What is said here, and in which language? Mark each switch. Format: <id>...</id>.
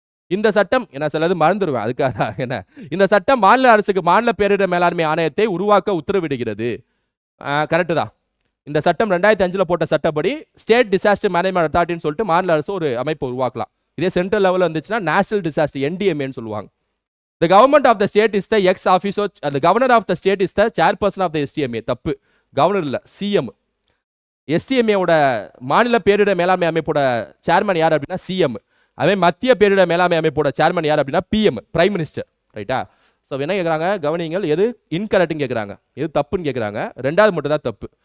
<ta>இந்த சட்டம் என்ன சிலது மறந்துடுவேன், அதுக்காக என்ன, இந்த சட்டம் மாநில அரசுக்கு மாநில பேரிடர் மேலாண்மை ஆணையத்தை உருவாக்க உத்தரவிடுகிறது. கரெக்டு தான். இந்த சட்டம் 2005 போட்ட சட்டப்படி ஸ்டேட் டிசாஸ்டர் மேனேஜ்மெண்ட் அத்தாரிட்டின்னு சொல்லிட்டு மாநில அரசு ஒரு அமைப்பை உருவாக்கலாம். இதே சென்ட்ரல் லெவலில் இருந்துச்சுன்னா நேஷனல் டிசாஸ்டர் NDMA சொல்லுவாங்க.</ta> <en>The government of the state is the ex-officio, the governor of the state is the chairperson of the STMA.</en> <ta>தப்பு, கவர்னர் இல்ல, CM. STMA ஓட மாநில பேரிடர் மேலாண்மை அமைப்போட சேர்மன் யார் அப்படின்னா CM. அதே மத்திய பேரிடர் மேலாண்மை அமைப்போட சேர்மன் யார் அப்படின்னா PM, பிரைம் மினிஸ்டர். ரைட்டா? ஸோ என்ன கேட்குறாங்க, கவனிங்கள், எது இன்கரெக்ட்னு கேட்குறாங்க, எது தப்புன்னு கேட்குறாங்க. ரெண்டாவது மட்டும் தான் தப்பு.</ta>